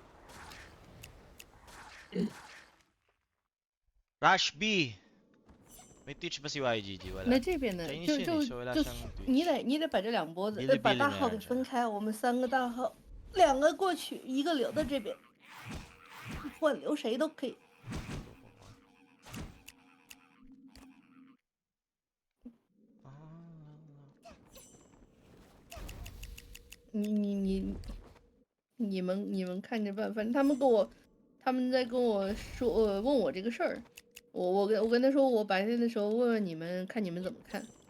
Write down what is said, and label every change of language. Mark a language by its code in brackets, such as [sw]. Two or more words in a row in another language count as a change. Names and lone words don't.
[en] Rush B. [tl] May Twitch ba si YGG? Wala. [zh] 那这边呢， Chinese 就 [tl] yun eh, so wala [zh] 就 [tl] siyang Twitch. [zh] 你得把这两波子，把 Bilibili 大 [tl] na [zh] 号给 [tl] yan siya. [zh] 分开，我们3个大号，2个过去，1个留在这边，换留谁都可以。你们看着办，反正他们在跟我说，问我这个事儿，我跟他说，我白天的时候问问你们，看你们怎么看。